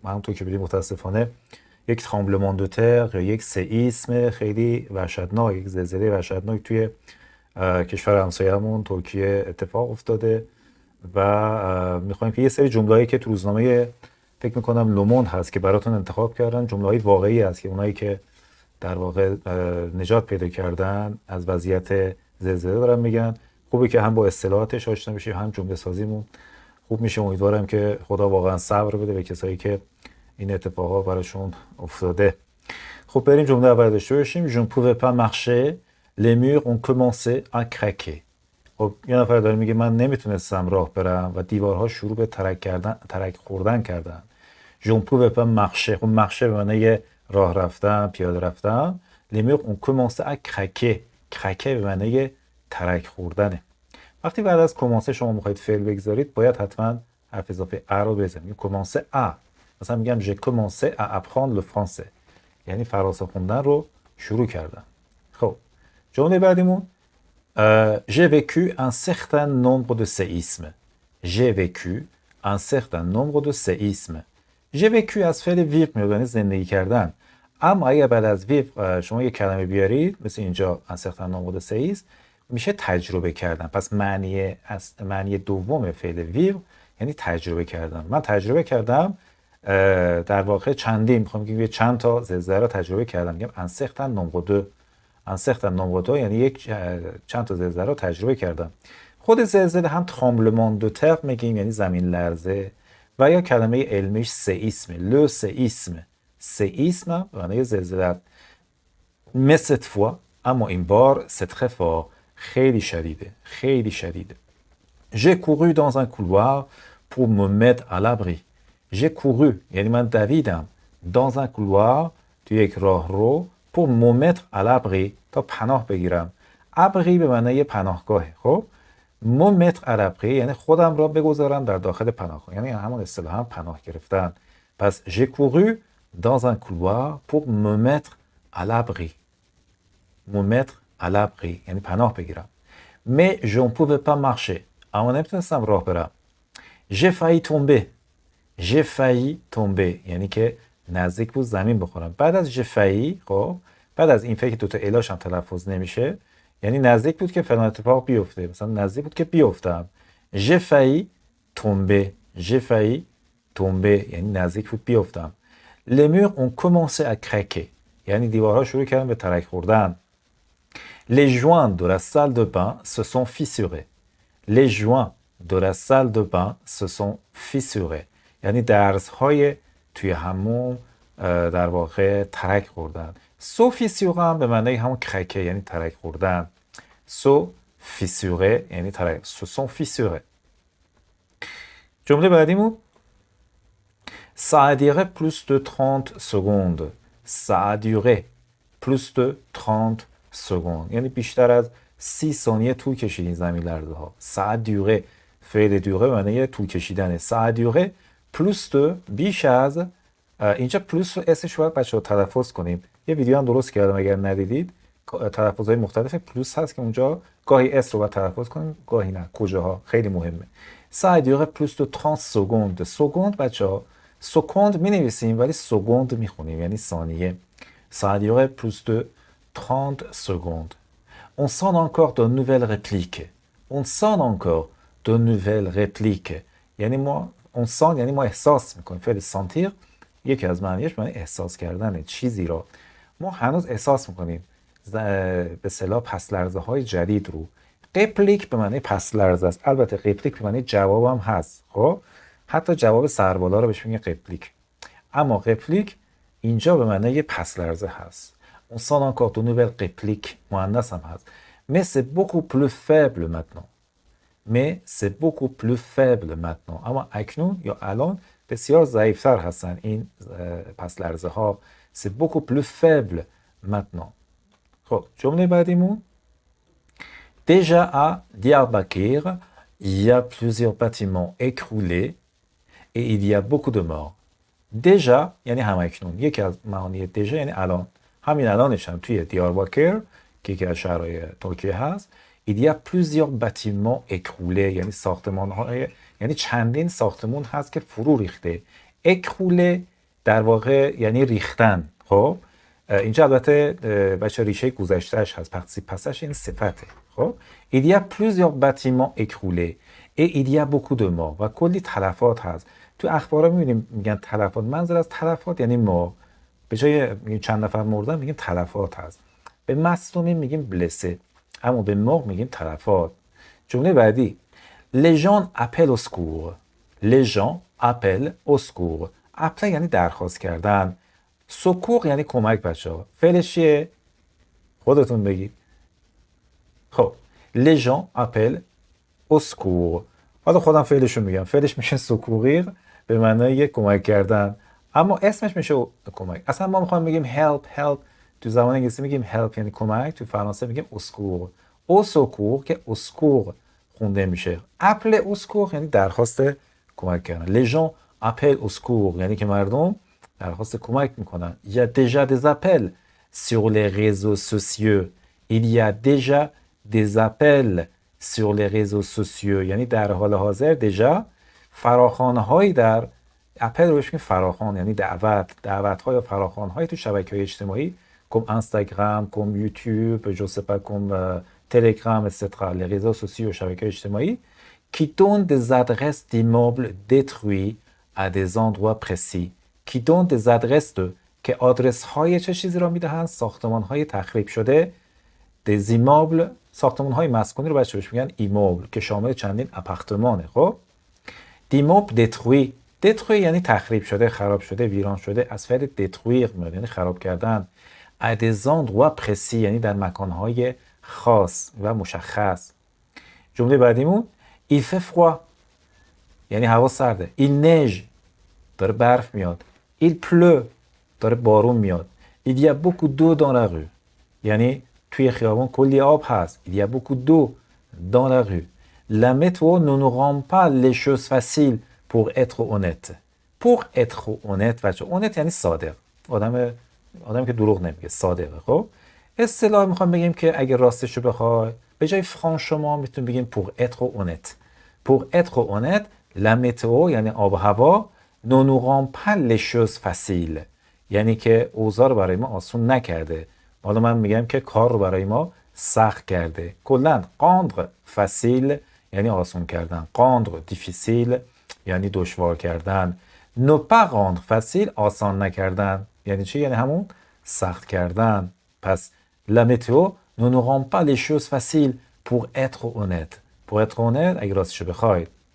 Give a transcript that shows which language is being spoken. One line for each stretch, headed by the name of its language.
Persian: همونطور که بدید متاسفانه یک ترامبلمان دو تر یا یک سئیسم خیلی وحشتناک، یک زلزله وحشتناک توی کشور همسایه‌مون ترکیه اتفاق افتاده و میخوایم که یه سری جمله‌ای که تو روزنامه فکر میکنم لوموند هست که براتون انتخاب کردن، جمله‌های واقعی هست که اونایی که در واقع نجات پیدا کردن از وضعیت زلزله دارن میگن. خوبه که هم با اصطلاحاتش آشنا بشیم هم جمله سازیمون خوب میشه. امیدوارم که خدا واقعا صبر بده به کسایی که این اتفاقا براشون افتاده. خب بریم جمله اول داشته باشیم.
French: Je ne pouvais pas marcher, les murs ont commencé à craquer.
Persian: خب یه نفر داره میگه من نمیتونستم راه برم و دیوارها شروع به ترک خوردن کردن.
French: Je ne pouvais pas marcher.
Persian: خب marcher به معنی راه رفتن، پیاده رفتن.
French: Les murs ont commencé à craquer.
Persian: craquer به معنی ترک خوردنه. وقتی بعد از commencer شما میخواید فعل بگذارید باید حتما حرف اضافه ا رو بزنید.
French: commencer à.
Persian: مثلا میگم
French: j'ai commencé à apprendre le français.
Persian: یعنی فرانسه خوندن رو شروع کردم. خب جمله بعدیمون
French: j'ai vécu un certain nombre de séismes. J'ai vécu un certain nombre de séismes.
Persian: j'ai vécu از فعل ویق میاد، یعنی زندگی کردن. اما اگر بعد از ویق شما یک کلمه بیارید مثل اینجا
French: un certain nombre de séismes
Persian: میشه تجربه کردن. پس معنی دوم فعل ویق یعنی تجربه کردن. من تجربه کردم در واقع چندین، میخوام بگم چند تا زلزله رو تجربه کردم.
French: میگم un certain nombre de. un certain nombre de
Persian: یعنی چند تا زلزله رو تجربه کردم. خود زلزله هم ترامبلمان دو تر میگیم یعنی زمین لرزه و یا کلمه علمیش سئیسم. لو سئیسم. سئیسم معنی زلزله است.
French: mais cette fois
Persian: اما این بار
French: c'est très fort.
Persian: خیلی شدیده، خیلی شدیده.
French: j'ai couru dans un couloir pour me mettre à l'abri.
Persian: j'ai couru یعنی من دویدم
French: dans un couloir
Persian: توی یک راه رو
French: pour me mettre à l'abri
Persian: تا پناه بگیرم. ابری به معنی پناهگاهه. خب
French: me mettre à l'abri
Persian: یعنی خودم را بگذارم در داخل پناهگاه، یعنی همون اصطلاح هم پناه گرفتن.
French: پس j'ai couru dans un couloir pour me mettre à l'abri. me mettre à l'abri
Persian: یعنی پناه بگیرم.
French: mais je ne pouvais pas marcher
Persian: اما نمیتونستم راه برم.
French: j'ai failli tomber. j'ai failli tomber
Persian: یعنی که نزدیک بود زمین بخورم. بعد از j'ai failli، خب بعد از این فکر دوتا الاش هم تلفظ نمیشه، یعنی نزدیک بود که فلان اتفاق بیفته. مثلا نزدیک بود که بیفتم.
French: j'ai failli tomber. j'ai failli tomber
Persian: یعنی نزدیک بود بیفتم.
French: les murs ont commencé à craquer
Persian: یعنی دیوارها شروع کردن به ترک خوردن.
French: les joints de la salle de bain se sont fissurés. les joints de la salle de bain se sont fissurés
Persian: یعنی درزهای توی حموم در واقع ترک خوردن. سو فیسیوره هم به معنی همون کرکه یعنی ترک خوردن. سو فیسیوره یعنی ترک. سو سون فیسیوره. جمله بعدیمون
French: ça a duré plus de 30 secondes. ça a duré plus de 30 secondes
Persian: یعنی بیشتر از 30 ثانیه طول کشید این زمین لرزه ها. ça a duré فعل دوره به معنی طول کشیدنه.
French: ça a duré plus de
Persian: بیش از. اینجا پلوس رو اسش باید بچه ها تلفظ کنیم. یه ویدیو هم درست کردم اگر ندیدید. تلفظهای مختلف پلوس هست که اونجا گاهی اس رو باید تلفظ کنیم گاهی نه. کجاها خیلی مهمه.
French: ça a duré plus de 30 secondes.
Persian: سکوند بچه ها سکوند می نویسیم ولی سکوند می خونیم یعنی ثانیه.
French: ça a duré plus de 30 secondes. on sent encore de nouvelles répliques. on sent encore de nouvelles répliques
Persian: یعنی ما
French: on sent
Persian: یعنی ما احساس میکنیم. فعل سانتیر یکی از معنیش معنی احساس کردن چیزی را. ما هنوز احساس میکنیم به اصطلاح پس لرزه های جدید رو. قپلیک به معنی پس لرزه است. البته قپلیک به معنی جواب هم هست. خب حتی جواب سربالا رو بهش میگن قپلیک. اما قپلیک اینجا به معنی پس لرزه هست.
French: on sent encore de nouvelles répliques
Persian: مؤنث هم هست.
French: mais c'est beaucoup plus faible maintenant. mais c'est beaucoup plus faible maintenant.
Persian: اما اکنون یا الان بسیار ضعیفتر هستن این پس لرزه ها.
French: c'est beaucoup plus faible maintenant.
Persian: خب جمله بعدیمون
French: déjà à Diyarbakir il y a plusieurs bâtiments écroulés et il y a beaucoup de morts.
Persian: déjà یعنی همکنون. یکی از معانی déjà یعنی الان. همین الانش هم توی دیارباکر که یکی از شهرهای ترکیه هست.
French: il y a plusieurs bâtiments écroulés
Persian: یعنی ساختمان‌های یعنی چندین ساختمون هست که فرو ریخته. écroulé در واقع یعنی ریختن. خب اینجا البته بچه ریشه گذشتهش هست، participe passage این صفته.
French: خب il y a plusieurs bâtiments écroulés et il y a beaucoup de morts
Persian: و کلی تلفات هست. تو اخبارا می‌بینیم میگن تلفات، منظور از تلفات یعنی مرگ. به جای میگیم چند نفر مردن میگیم تلفات هست. به مصدومین میگیم blessé، اما به مرگ میگیم تلفات. جمله بعدی
French: les gens appellent au secours. les gens appellent au secours.
Persian: appeler یعنی درخواست کردن. secours یعنی کمک بچه‌ها. فعلش چیه؟ خودتون بگید.
French: خب les gens appellent au secours.
Persian: حالا خودم فعلشو میگم. فعلش میشه secourir به معنای کمک کردن، اما اسمش میشه کمک. اصلا ما میخوایم بگیم help. تو زبان انگلیسی میگیم help یعنی کمک، تو فرانسه میگیم au secours.
French: au secours که au secours خونده میشه. appeler au secours
Persian: یعنی درخواست کمک کردن.
French: les gens appellent au secours
Persian: یعنی که مردم درخواست کمک میکنن.
French: il y a déjà des appels sur les réseaux sociaux. il y a déjà des appels sur les réseaux sociaux
Persian: یعنی در حال حاضر déjà فراخوان‌هایی در اپل رو بهش میگیم فراخوان یعنی دعوت‌ها یا فراخوان‌های تو شبکه‌های اجتماعی
French: comme Instagram, comme YouTube, je sais pas, comme Telegram, etc. les réseaux sociaux
Persian: شبکه‌های اجتماعی
French: qui donnent des adresses d'immeubles détruits à des endroits précis. qui donnent des adresses de
Persian: که آدرس‌های چه چیزی را میدهند؟ ساختمان‌های تخریب شده. des immeubles ساختمان‌های مسکونی رو بچه‌ها بهش میگن ایموبل که شامل چندین آپارتمانه. خب
French: d'immeubles détruits
Persian: détruit یعنی تخریب شده، خراب شده، ویران شده. از فعل détruire میاد یعنی خراب کردن.
French: à des endroits précis
Persian: یعنی در مکان‌های خاص و مشخص. جمله بعدیمون
French: il fait froid
Persian: یعنی هوا سرده.
French: il neige
Persian: داره برف میاد.
French: il pleut
Persian: داره بارون میاد.
French: il y a beaucoup d'eau dans la rue
Persian: یعنی توی خیابان کلی آب هست.
French: il y a beaucoup d'eau dans la rue. la météo ne nous rend pas les choses faciles pour être honnête. pour être honnête
Persian: بچه
French: honnête
Persian: یعنی صادق. آدمی که دروغ نمیگه، صادقه. خب اصطلاح میخوام بگیم که اگه راستشو بخوای به جای فرانچement میتونیم بگیم
French: pour être honnête. pour être honnête la météo
Persian: یعنی آب و هوا
French: ne nous rend pas les choses faciles
Persian: یعنی که اوضاع رو برای ما آسون نکرده. حالا من میگم که کار رو برای ما سخت کرده. کلاً
French: rendre facile
Persian: یعنی آسون کردن،
French: rendre difficile
Persian: یعنی دشوار کردن،
French: ne pas rendre facile
Persian: آسان نکردن یعنی چی؟ یعنی همون سخت کردن.
French: پس la météo ne nous rend pas les choses faciles pour être honnête. pour être honnête
Persian: اگه راستشو بخواید.